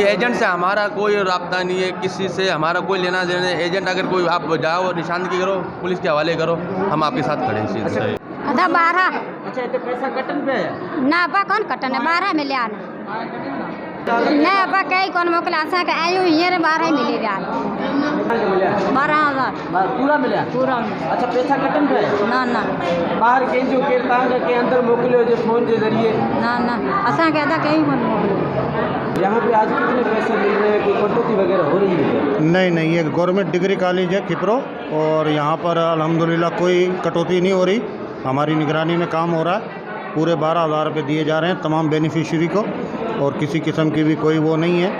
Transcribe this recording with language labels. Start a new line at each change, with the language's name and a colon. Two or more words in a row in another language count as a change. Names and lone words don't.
Urdu: ایجنٹ سے ہمارا کوئی رابطہ نہیں ہے، کسی سے ہمارا کوئی لینا دینا نہیں. ایجنٹ اگر کوئی آپ جاؤ نشاندہی کرو، پولیس کے حوالے کرو، ہم آپکے ساتھ کھڑے ہیں.
Sindhi: अदा 12
Urdu: اچھا اتنے پیسہ کٹن پے ہے
Sindhi: ना बा कौन कटन 12 मिलिया ना बा कई कौन मोकला असा के आयो हींअर 12 मिले विया 12,000
Urdu: پورا ملا پورا. اچھا پیسہ کٹن پے ہے نا نا
Sindhi: बाहर कंहिंजो केर तव्हां के अंदर मोकिलियो जो फोन के जरिए ना ना असा के अदा कई कौन मोकलियो।
Urdu: یہاں پے آج کتنے پیسے مل رہے ہیں، کوئی کٹوتی وغیرہ ہو رہی ہے? نہیں، یہ گورنمنٹ ڈگری کالج ہے کھپرو اور یہاں پر الحمدللہ کوئی کٹوتی نہیں ہو رہی. ہماری نگرانی میں کام ہو رہا ہے۔ پورے 12,000 روپے دیے جا رہے ہیں تمام بینیفشری کو اور کسی قسم کی بھی کوئی وہ نہیں ہے.